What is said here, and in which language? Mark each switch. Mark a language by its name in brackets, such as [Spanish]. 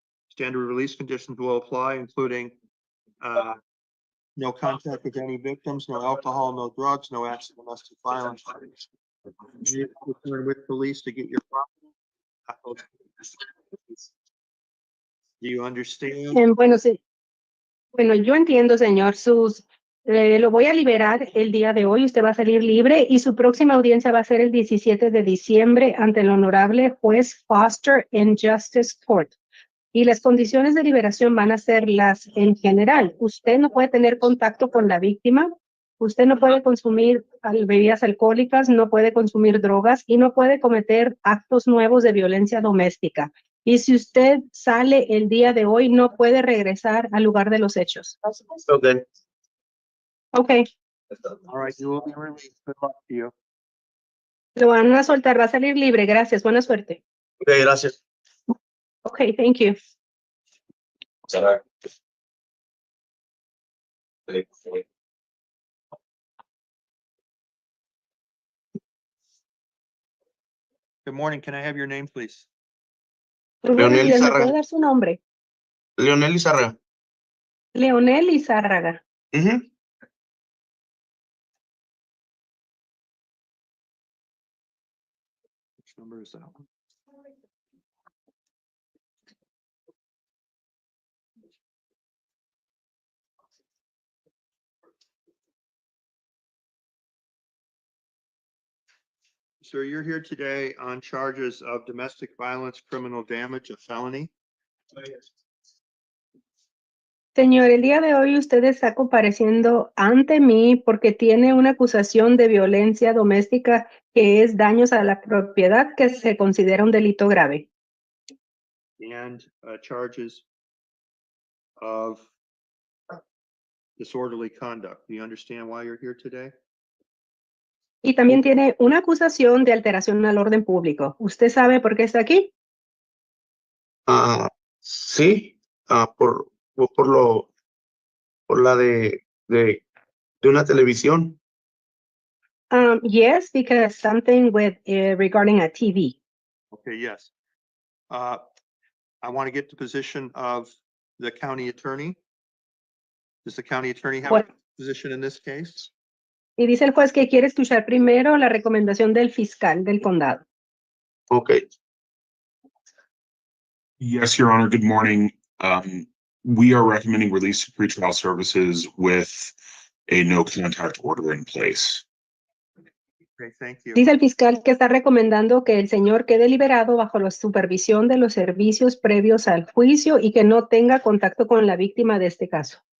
[English] Standard release conditions will apply, including no contact with any victims, no alcohol, no drugs, no acts of domestic violence. You return with police to get your property. Do you understand? [Spanish] Bueno, sí. Bueno, yo entiendo, señor, lo voy a liberar el día de hoy, usted va a salir libre y su próxima audiencia va a ser el 17 de diciembre ante el honorable juez Foster en Justice Court. Y las condiciones de liberación van a ser las en general. Usted no puede tener contacto con la víctima, usted no puede consumir bebidas alcohólicas, no puede consumir drogas y no puede cometer actos nuevos de violencia doméstica. Y si usted sale el día de hoy, no puede regresar al lugar de los hechos. [English] Okay. Okay, All right, you will be released. Good luck to you. [Spanish] lo van a soltar, va a salir libre. Gracias, buena suerte. Okay, gracias. [English] Okay, thank you. Good morning. Can I have your name, please? [Spanish] Muy buenos Leonel días, ¿me Izárraga. puede dar su nombre? Leonel Izárraga. Leonel Izárraga. Ujú. [English] Which number is that one? Sir, you're here today on charges of domestic violence, criminal damage, a felony. [Spanish] Señor, el día de hoy usted está compareciendo ante mí porque tiene una acusación de violencia doméstica que es daños a la propiedad que se considera un delito grave. [English] And charges of disorderly conduct. Do you understand why you're here today? [Spanish] Y también tiene una acusación de alteración al orden público. ¿Usted sabe por qué está aquí? Sí, por la de una televisión. [English] Yes, because something with regarding a TV. Okay, yes. I want to get the position of the county attorney. Does the county attorney have a [Spanish] Bueno, [English] position in this case? [Spanish] y dice el juez que quiere escuchar primero la recomendación del fiscal del condado. [English] Okay. Yes, Your Honor. Good morning. We are recommending release of pretrial services with a no contact order in place. Okay, thank you. [Spanish] Dice el fiscal que está recomendando que el señor quede liberado bajo la supervisión de los servicios previos al juicio y que no tenga contacto con la víctima de este caso.